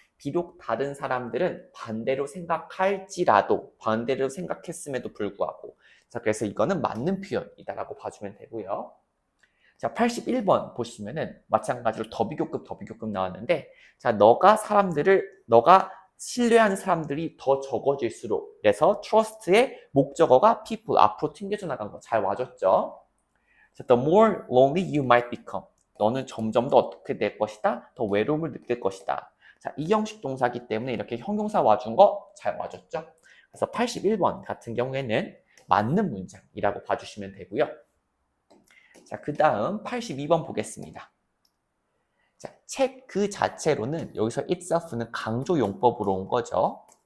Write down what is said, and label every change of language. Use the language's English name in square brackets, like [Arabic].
[Korean] 비록 다른 사람들은 반대로 생각할지라도 반대로 생각했음에도 불구하고 자, 그래서 이거는 맞는 표현이다라고 봐주면 되고요. 자, 81번 보시면은 마찬가지로 더 비교급 나왔는데 자, 너가 신뢰하는 사람들이 더 적어질수록 그래서 trust의 목적어가 people 앞으로 튕겨져 나간 거 잘 와줬죠. [English] The more lonely you might become. [Korean] 너는 점점 더 어떻게 될 것이다? 더 외로움을 느낄 것이다. 자, 이 형식 동사기 때문에 이렇게 형용사 와준 거 잘 와줬죠. 그래서 81번 같은 경우에는 맞는 문장이라고 봐주시면 되고요. 자, 그 다음 82번 보겠습니다. 자, 책 그 자체로는 여기서 itself는 강조 용법으로 온 거죠.